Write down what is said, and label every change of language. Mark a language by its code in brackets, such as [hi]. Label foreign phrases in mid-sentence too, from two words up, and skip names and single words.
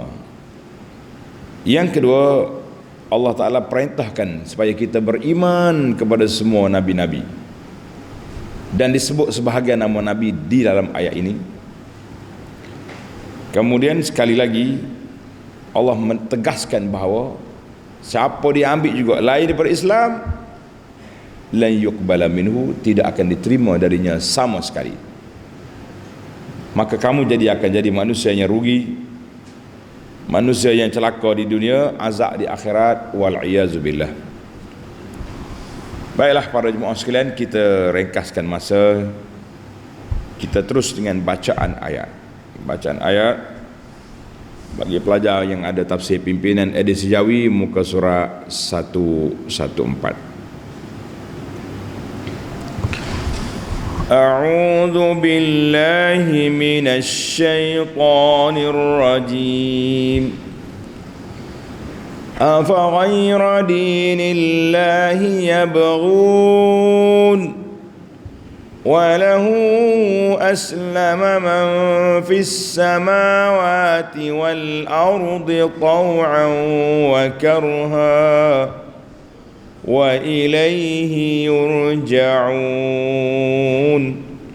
[ms] Yang kedua, Allah Ta'ala perintahkan supaya kita beriman kepada semua Nabi-Nabi, dan disebut sebahagian nama Nabi di dalam ayat ini. Kemudian sekali lagi Allah mentegaskan bahawa siapa dia ambil juga lain daripada Islam, [ar] لن يقبل منه, [ms] tidak akan diterima darinya sama sekali. Maka kamu akan jadi manusia yang rugi, manusia yang celaka di dunia, azab di akhirat, wal'iyazubillah. Baiklah para jemaah sekalian, kita ringkaskan masa. Kita terus dengan bacaan ayat. Bacaan ayat bagi pelajar yang ada tafsir pimpinan edisi Jawi, muka surat 114. [ar] أعوذ بالله من الشيطان الرجيم. أفغير دين الله يبغون وله أسلم من في السماوات والأرض طوعا وكرها وإليه يرجعون.